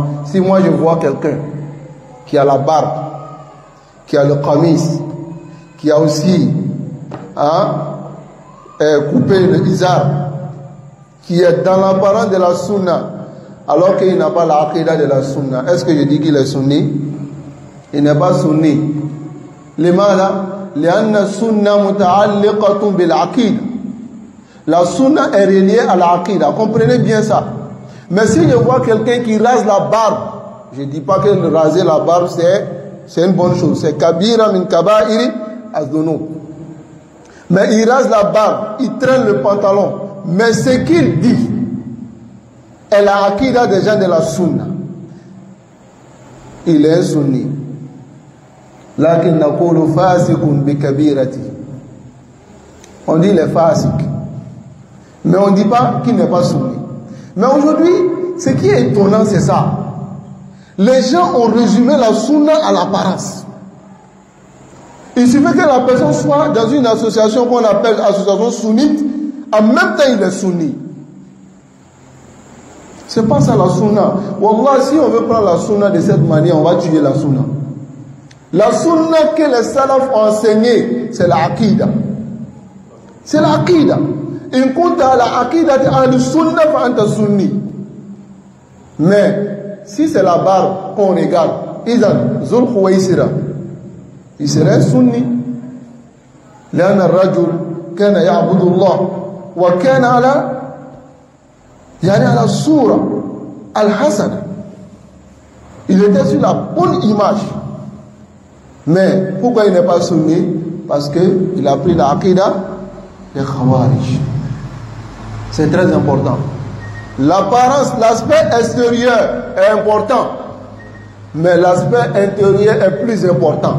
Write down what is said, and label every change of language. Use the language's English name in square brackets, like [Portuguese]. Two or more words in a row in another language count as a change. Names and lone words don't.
[French] Si moi je vois quelqu'un qui a la barbe, qui a le qamis, qui a aussi couper le izar, qui est dans l'apparence de la sunna, alors qu'il n'a pas l'aqidah de la sunna, est-ce que je dis qu'il est sunni? Il n'est pas sunni. Limala? [Arabic] لأن السنة متعلقة بالعقيدة. [French] La sunna est reliée à l'aqida. Comprenez bien ça. Mais si je vois quelqu'un qui rase la barbe, je ne dis pas que raser la barbe c'est une bonne chose. [Arabic] C'est كبيرة من كبائر الذنوب. [French] Mais il rase la barbe, il traîne le pantalon. Mais ce qu'il dit est la aqida des gens de la sunna. Il est un sunni. [Arabic] لكن نقول فاسق بكبيرة. [French] On dit il est fasiq. Mais on ne dit pas qu'il n'est pas sunni. Mais aujourd'hui, ce qui est étonnant, c'est ça. Les gens ont résumé la sunna à l'apparence. Il suffit que la personne soit dans une association qu'on appelle association sunnite, en même temps il est sunni. C'est pas ça la sunna. Wallah, si on veut prendre la sunna de cette manière, on va tuer la sunna. La sunna que les salafs ont enseignée, c'est la aqida. C'est la aqida. [Arabic] إن كنت على عقيدة أهل السنة فأنت سني. [French] Mais si c'est la barbe qu'on regarde, Izan Zul Khuwaisira, il serait sunni. [Arabic] لأن الرجل كان يعبد الله وكان على على الصورة الحسنة. [French] Il était sur la bonne image. Mais pourquoi il n'est pas sunni? Parce qu'il a pris la aqida des Khawarij. C'est très important. L'apparence, l'aspect extérieur est important, mais l'aspect intérieur est plus important.